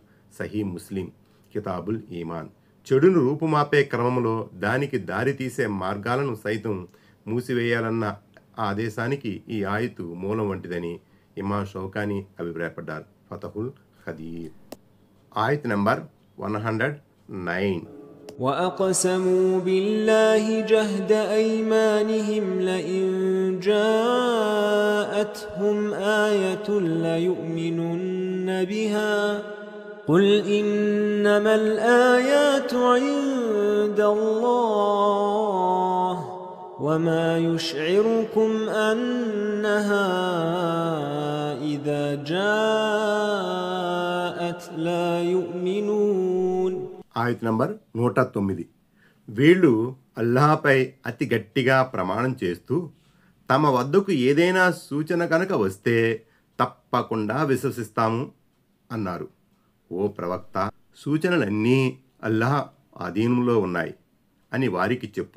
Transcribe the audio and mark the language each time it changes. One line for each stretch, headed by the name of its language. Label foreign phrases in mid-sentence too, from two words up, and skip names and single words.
Telugu: సహీ ముస్లిం కితాబుల్ ఈమాన్. చెడును రూపుమాపే క్రమంలో దానికి దారి తీసే మార్గాలను సైతం మూసివేయాలన్న ఆదేశానికి ఈ ఆయతు మూలం వంటిదని ఇమాం షౌకానీ అభిప్రాయపడ్డారు. ఫతహుల్ ఖదీర్. ఆయత్ నంబర్ 109.
Arabic: وأقسموا بالله جهد أيمانهم لئن جاءتهم آية ليؤمنن بها قل إنما الآيات عند الله وما يشعركم أنها إذا جاءت لا يؤمنون.
Telugu: ఆయత్ నంబర్ 109. వీళ్ళు అల్లాహపై అతి గట్టిగా ప్రమాణం చేస్తూ తమ వద్దకు ఏదైనా సూచన కనుక వస్తే తప్పకుండా విశ్వసిస్తాము అన్నారు. ఓ ప్రవక్త, సూచనలన్నీ అల్లాహ్ అధీనంలో ఉన్నాయి అని వారికి చెప్పు.